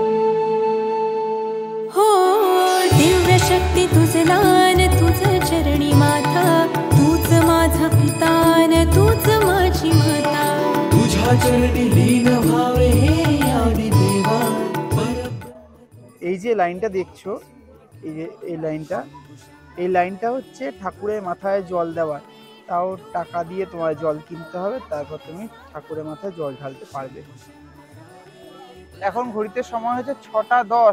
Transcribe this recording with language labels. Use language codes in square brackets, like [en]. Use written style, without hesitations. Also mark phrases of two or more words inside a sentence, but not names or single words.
[mr] हो दिव्य शक्ती तुझ दान तुझ चरणी माता तूच माझा पिता न तूच माझी माता तुझ्या चरणी लीन भावे हे आदि देवा। [bn] এই যে লাইনটা দেখছো, এই যে এই লাইনটা হচ্ছে ঠাকুরের মাথায় জল দেওয়ার। তাও টাকা দিয়ে তোমার জল কিনতে হবে, তারপর তুমি ঠাকুরের মাথায় জল ঢালতে পারবে। এখন ঘড়িতে সময় হচ্ছে 6টা 10।